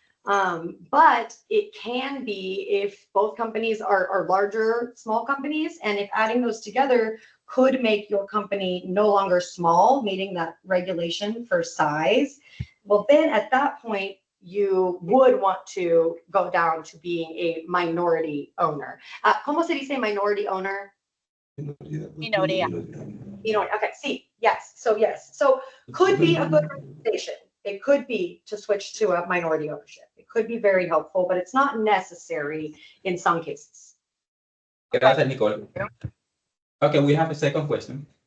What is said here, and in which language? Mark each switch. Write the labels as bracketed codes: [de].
[en] But it can be if both companies are larger, small companies, and if adding those together could make your company no longer small, meeting that regulation for size, well, then at that point, you would want to go down to being a minority owner. [es] ¿Cómo se dice minority owner? Minoría. [en] Okay, see, yes. So could be a good recommendation. It could be to switch to a minority ownership. It could be very helpful, but it's not necessary in some cases. [es] Gracias, Nicole. [en] Okay, we have a second question.